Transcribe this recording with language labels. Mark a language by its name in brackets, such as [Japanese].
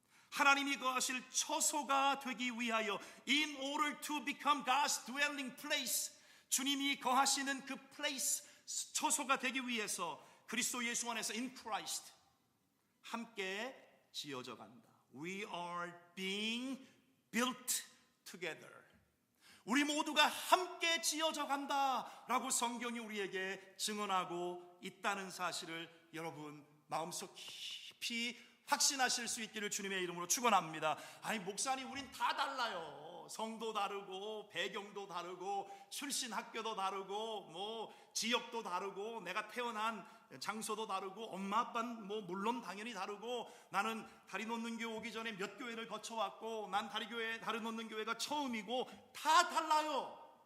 [Korean] 하나님이 거하실 처소가 되기 위하여 [English] in order to become God's dwelling place, [Korean] 주님이 거하시는 그 place, 처소가 되기 위해서 그리스도 예수 안에서 [English] in Christ [Korean] 함께 지어져 간다. [English] We are being built together. [Korean] 우리 모두가 함께 지어져 간다라고 성경이 우리에게 증언하고 있다는 사실을 여러분 마음속 깊이 확신하실 수 있기를 주님의 이름으로 축원합니다. 아니 목사님, 우린 다 달라요. 성도 다르고 배경도 다르고 출신 학교도 다르고 뭐 지역도 다르고 내가 태어난 장소도 다르고 엄마 아빠는 뭐 물론 당연히 다르고 나는 다리 놓는 교회 오기 전에 몇 교회를 거쳐왔고 난 다리 놓는 교회가 처음이고 다 달라요.